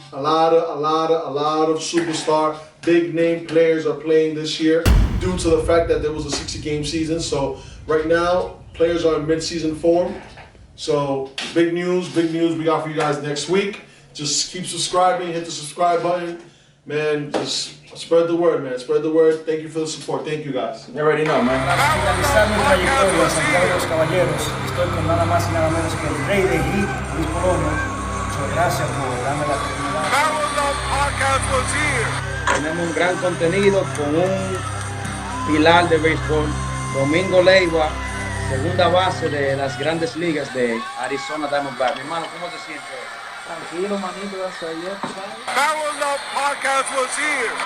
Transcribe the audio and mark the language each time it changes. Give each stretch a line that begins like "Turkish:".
English: A lot of superstar, big name players are playing this year due to the fact that there was a 60-game season. So right now, players are in mid-season form. So big news we got for you guys next week. Just keep subscribing, hit the subscribe button. Man, just spread the word, man. Spread the word. Thank you for the support. Thank you guys. You already know, man.
Spanish: Finalizar mi trayectoria en Santiago de los Caballeros, estoy con nada más y nada menos que el rey de hit, Luis Colono. Muchas gracias por darme la oportunidad.
English: BarrelUp podcast was here.
Spanish: Tenemos un gran contenido con un pilar de béisbol, Domingo Leiva, segunda base de las grandes ligas de Arizona Diamondbacks. Mi hermano, ¿cómo te sientes? Tranquilo, manito, hasta ayer, ¿sabes?
English: BarrelUp podcast was here.